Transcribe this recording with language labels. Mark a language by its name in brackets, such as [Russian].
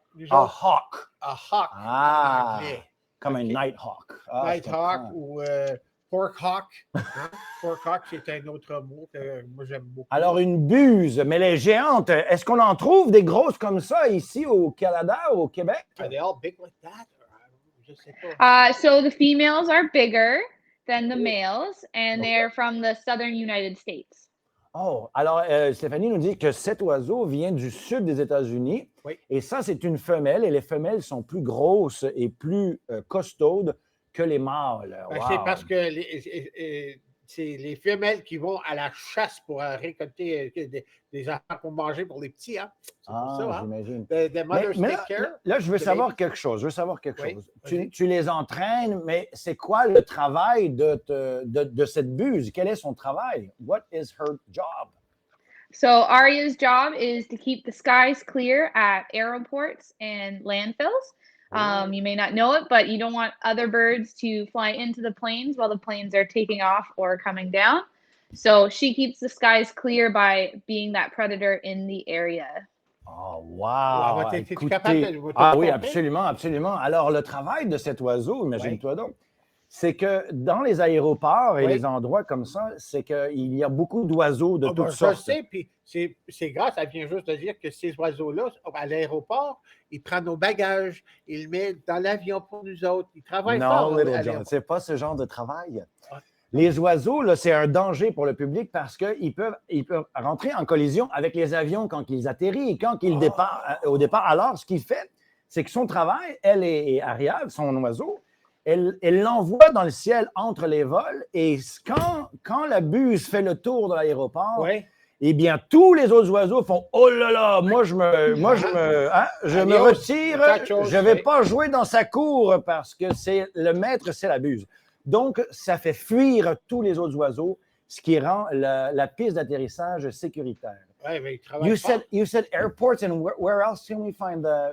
[English] A hawk. A hawk. [French] Ah, comme un nighthawk. Nighthawk ou pork hawk. Pork hawk, c'est un autre mot que moi j'aime beaucoup. Alors, une buse, mais les géantes, est-ce qu'on en trouve des grosses comme ça ici au Canada ou au Québec? [English] Are they all big like that? [French] Je sais pas. [English] So the females are bigger than the males, and they're from the southern United States. [French] Oh, alors Stéphanie nous dit que cet oiseau vient du sud des États-Unis. Oui. Et ça, c'est une femelle, et les femelles sont plus grosses et plus costaudes que les mâles. [English] Wow. [French] C'est parce que c'est les femelles qui vont à la chasse pour récolter des affaires pour manger pour les petits. Hein? C'est pour ça, j'imagine. Là, je veux savoir quelque chose. Tu les entraînes, mais c'est quoi le travail de cette buse? Quel est son travail? [English] What is her job? So Aria's job is to keep the skies clear at airports and landfills. You may not know it, but you don't want other birds to fly into the planes while the planes are taking off or coming down. So she keeps the skies clear by being that predator in the area. Oh, wow! [French] Es-tu capable de oui, absolument, absolument. Alors, le travail de cet oiseau, imagine-toi donc, c'est que dans les aéroports et les endroits comme ça, c'est qu'il y a beaucoup d'oiseaux de toutes sortes. Je sais, puis c'est grâce, ça vient juste de dire que ces oiseaux-là, à l'aéroport, ils prennent nos bagages, ils les mettent dans l'avion pour nous autres, ils travaillent fort. Non, Little John, c'est pas ce genre de travail. Ouais. Les oiseaux, là, c'est un danger pour le public parce qu'ils peuvent rentrer en collision avec les avions quand ils atterrissent et quand ils départent au départ. Alors, ce qu'il fait, c'est que son travail, elle et Ariel, son oiseau, elle l'envoie dans le ciel entre les vols et quand la buse fait le tour de l'aéroport, eh bien, tous les autres oiseaux font « Oh là là, moi je me retire, je ne vais pas jouer dans sa cour parce que le maître, c'est la buse. » Donc, ça fait fuir tous les autres oiseaux, ce qui rend la piste d'atterrissage sécuritaire. Oui, mais il travaille [English] you said airports, and where else can we find